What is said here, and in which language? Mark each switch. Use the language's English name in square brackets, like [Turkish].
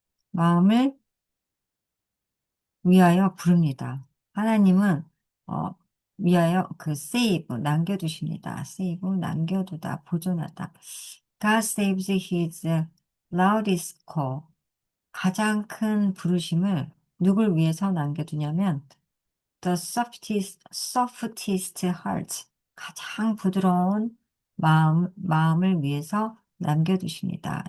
[Korean] 마음을 위하여 부릅니다. 하나님은, 어, 위하여 [English] save, [Korean] 남겨두십니다. [English] save, [Korean] 남겨두다, 보존하다. [English] God saves his loudest call. [Korean] 가장 큰 부르심을 누굴 위해서 남겨두냐면, [English] the softest heart. [Korean] 가장 부드러운 마음을 위해서 남겨두십니다.